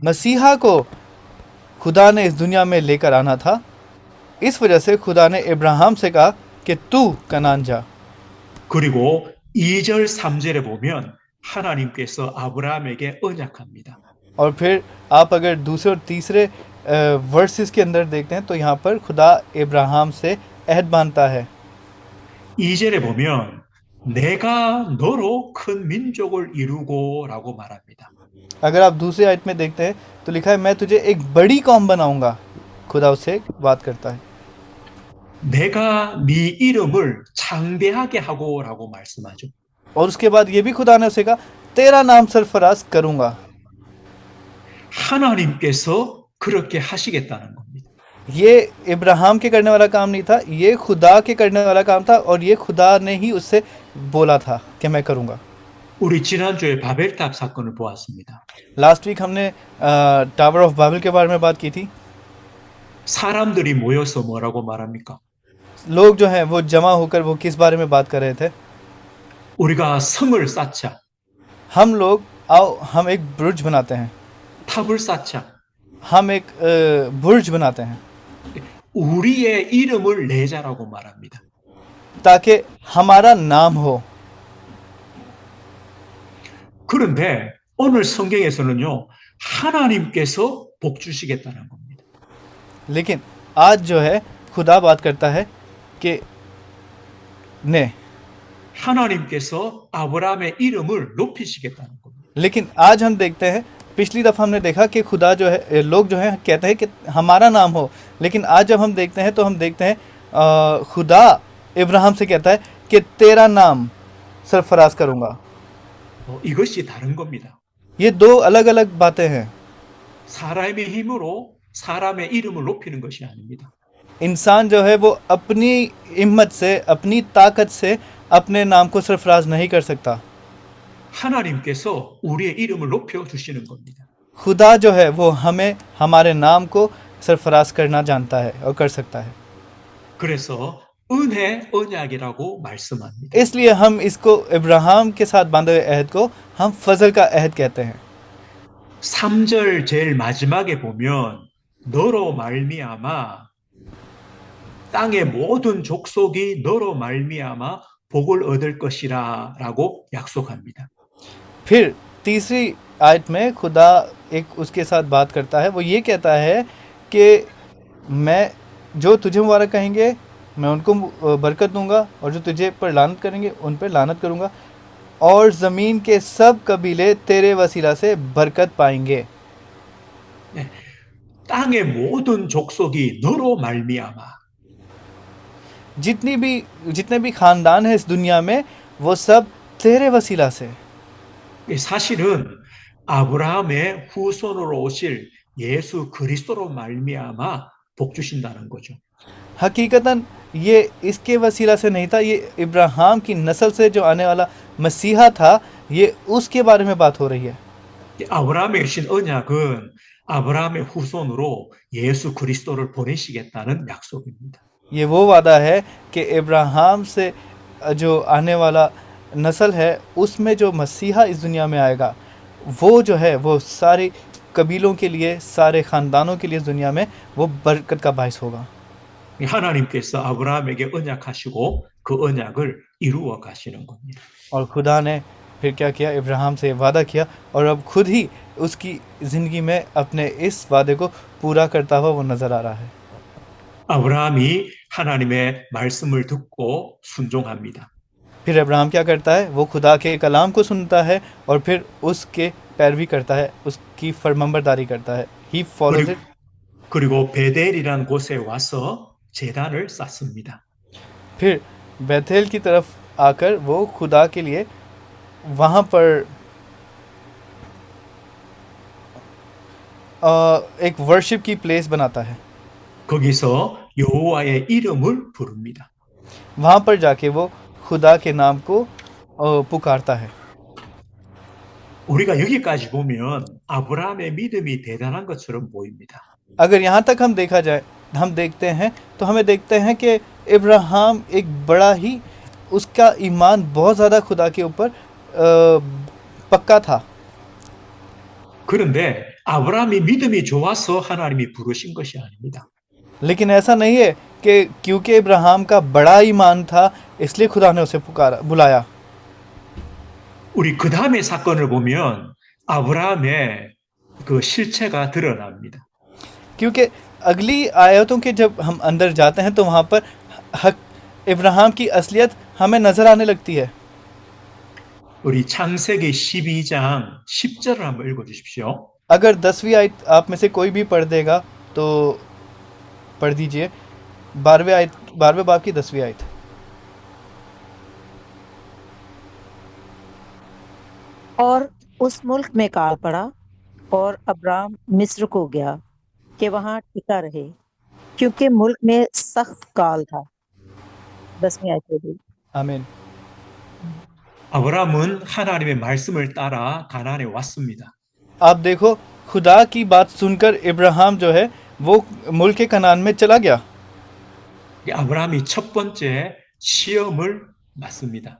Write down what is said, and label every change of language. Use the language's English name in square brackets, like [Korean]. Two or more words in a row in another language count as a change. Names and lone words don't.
[Urdu] مسیحا کو خدا نے اس دنیا میں لے کر آنا تھا. اس وجہ سے خدا نے ابراہیم سے کہا کہ تو کنعان جا. [Korean] 그리고 2절, 3절에 보면 하나님께서 아브라함에게 언약합니다. [Urdu] اور پھر آپ اگر دوسرے اور تیسرے ورسز کے اندر دیکھتے ہیں، تو یہاں پر خدا ابراہیم سے عہد باندھتا ہے. [Korean] 2절에 보면 내가 너로 큰 민족을 이루고라고 말합니다. [Urdu] اگر آپ دوسرے آیت میں دیکھتے ہیں تو لکھا ہے میں تجھے ایک بڑی قوم بناؤں گا. خدا اس سے بات کرتا ہے. [Korean] 내가 네 이름을 창대하게 하고라고 말씀하죠. [Urdu] اور اس کے بعد یہ بھی خدا نے اسے کہا تیرا نام سرفراز کروں گا. [Korean] 하나님께서 그렇게 하시겠다는 겁니다. [Urdu] یہ ابراہیم کے کرنے والا کام نہیں تھا، یہ خدا کے کرنے والا کام تھا، اور یہ خدا نے ہی اس سے بولا تھا کہ میں کروں گا. [Korean] 우리 지난주에 바벨탑 사건을 보았습니다. [English] last week [Urdu] ہم نے [English] Tower of Babel [Urdu] کے بارے میں بات کی تھی. [Korean] 사람들이 모여서 뭐라고 말합니까? [Urdu] لوگ جو ہیں وہ جمع ہو کر وہ کس بارے میں بات کر رہے تھے? [Korean] 우리가 성을 쌓자, [Urdu] ہم لوگ آؤ ہم ایک برج بناتے ہیں, [Korean] 탑을 쌓자, [Urdu] ہم ایک برج بناتے ہیں, [Korean] 우리의 이름을 내자라고 말합니다. [Urdu] تاکہ ہمارا نام ہو. [Korean] 그런데 오늘 성경에서는요, 하나님께서 복 주시겠다는 겁니다. [Urdu] لیکن آج جو ہے خدا بات کرتا ہے کہ نے [Korean] 하나님께서 아브라함의 이름을 높이시겠다는 겁니다. [Urdu] لیکن آج ہم دیکھتے ہیں، پچھلی دفعہ ہم نے دیکھا کہ خدا جو ہے، لوگ جو ہیں کہتے ہیں کہ ہمارا نام ہو، لیکن آج جب ہم دیکھتے ہیں تو ہم دیکھتے ہیں خدا ابراہیم سے کہتا ہے کہ تیرا نام سرفراز کروں گا. [Korean] 이것이 다른 겁니다. [Urdu] یہ دو الگ الگ باتیں ہیں. [Korean] 사람의 힘으로 사람의 이름을 높이는 것이 아닙니다. [Urdu] انسان جو ہے وہ اپنی ہمت سے، اپنی طاقت سے اپنے نام کو سرفراز نہیں کر سکتا. [Korean] 하나님께서 우리의 이름을 높여 주시는 겁니다. [Urdu] خدا جو ہے وہ ہمیں ہمارے نام کو سرفراز کرنا جانتا ہے اور کر سکتا ہے. [Korean] 그래서 은혜 언약이라고 말씀합니다. [Urdu] اس لیے ہم اس کو ابراہیم کے ساتھ باندھے ہوئے عہد کو ہم فضل کا عہد کہتے ہیں. [Korean] 3절 제일 마지막에 보면 너로 말미암아 땅의 모든 족속이 너로 말미암아 복을 얻을 것이라라고 약속합니다. [Urdu] پھر تیسری آیت میں خدا ایک اس کے ساتھ بات کرتا ہے. وہ یہ کہتا ہے کہ میں جو تجھے مبارک کہیں گے میں ان کو برکت دوں گا، اور جو تجھے پر لعنت کریں گے ان پر لعنت کروں گا، اور زمین کے سب قبیلے تیرے وسیلہ سے برکت پائیں گے. [Korean] 땅의 모든 족속이 너로 말미암아 [Urdu] جتنے بھی خاندان ہیں اس دنیا میں، وہ سب تیرے وسیلہ سے. [Korean] 사실은 아브라함의 후손으로 오실 예수 그리스도로 말미암아 복 주신다는 거죠. [Urdu] حقیقتاً یہ اس کے وسیلہ سے نہیں تھا، یہ ابراہیم کی نسل سے جو آنے والا مسیحا تھا، یہ اس کے بارے میں بات ہو رہی ہے. [Korean] 아브라함에 주신 언약은 아브라함의 후손으로 예수 그리스도를 보내시겠다는 약속입니다. [Urdu] یہ وہ وعدہ ہے کہ ابراہیم سے جو آنے والا نسل ہے، اس میں جو مسیحا اس دنیا میں آئے گا، وہ جو ہے وہ سارے قبیلوں کے لیے، سارے خاندانوں کے لیے اس دنیا میں وہ برکت کا باعث ہوگا. [Korean] 하나님께서 아브라함에게 언약하시고 그 언약을 이루어 가시는 겁니다. [Urdu] اور خدا نے پھر کیا کیا? ابراہیم سے وعدہ کیا، اور اب خود ہی اس کی زندگی میں اپنے اس وعدے کو پورا کرتا ہوا وہ نظر آ رہا ہے. [Korean] 아브라함이 하나님의 말씀을 듣고 순종합니다. [Urdu] پھر ابراہم کیا کرتا ہے، وہ خدا کے کلام کو سنتا ہے اور پھر اس کے پیروی کرتا ہے، اس کی فرمانبرداری کرتا ہے. [English] he follows [Korean] 그리고, [English] इट. [Korean] 그리고 베델이라는 곳에 와서 제단을 쌓습니다. [Urdu] پھر بیتھیل کی طرف آ کر وہ خدا کے لیے وہاں پر ایک ورشپ کی پلیس بناتا ہے. [Korean] 거기서 여호와의 이름을 부릅니다. [Urdu] وہاں پر جا کے وہ خدا کے نام کو پکارتا ہے. [Korean] 우리가 여기까지 보면 아브라함의 믿음이 대단한 것처럼 보입니다. [Urdu] اگر یہاں تک ہم دیکھا جائے، ہم دیکھتے ہیں تو ہمیں دیکھتے ہیں کہ ابراہیم ایک بڑا ہی، اس کا ایمان بہت زیادہ خدا کے اوپر پکا تھا. [Korean] 그런데 아브라함이 믿음이 좋아서 하나님이 부르신 것이 아닙니다. [Urdu] لیکن ایسا نہیں ہے کہ کیونکہ ابراہیم کا بڑا ایمان تھا اس لیے خدا نے اسے بلایا. [Korean] 우리 그 다음의 사건을 보면 아브라함의 그 실체가 드러납니다. [Urdu] کیونکہ اگلی آیتوں کے جب ہم اندر جاتے ہیں تو وہاں پر حق ابراہیم کی اصلیت ہمیں نظر آنے لگتی ہے. [Korean] 우리 창세기 12장 10절을 한번 읽어주십시오. [Urdu] اگر 10ویں آیت آپ میں سے کوئی بھی پڑھ دے گا تو پڑھ دیجیے. 12ویں باب کی 10ویں آیت. اور اس ملک میں کال پڑا اور ابرام مصر کو گیا کہ وہاں ٹکا رہے، کیونکہ ملک میں سخت کال تھا. 10ویں آیت میں بھی. आमीन. [Korean] 아브라함은 하나님의 말씀을 따라 가나안에 왔습니다. [Urdu] آپ دیکھو، خدا کی بات سن کر ابراہیم جو ہے وہ ملک کنعان میں چلا گیا. [Korean] 아브라함이 첫 번째 시험을 맞습니다.